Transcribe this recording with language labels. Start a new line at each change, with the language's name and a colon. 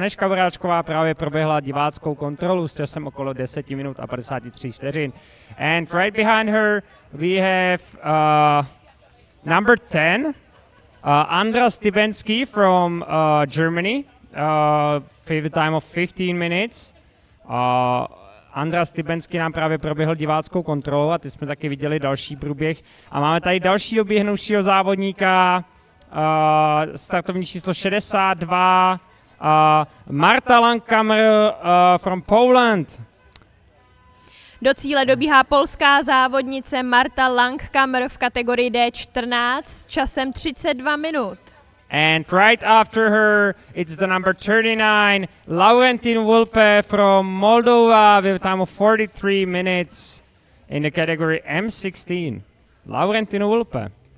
Czech: Aneška Voráčková právě proběhla diváckou kontrolu s časem okolo 10 minut a 53 vteřin.
English: And right behind her we have number 10, Andras Tibensky from Germany with a time of 15 minutes.
Czech: Andras Tibensky nám právě proběhl diváckou kontrolu a ty jsme taky viděli další průběh. A máme tady další doběhnuvšího závodníka, startovní číslo 62,
English: Marta Langkammer from Poland.
Czech: Do cíle dobíhá polská závodnice Marta Langkammer v kategorii D14 s časem 32 minut.
English: And right after her, it's the number 39, Laurentin Vulpe from Moldova with a time of 43 minutes in the category M16. Laurentin Vulpe.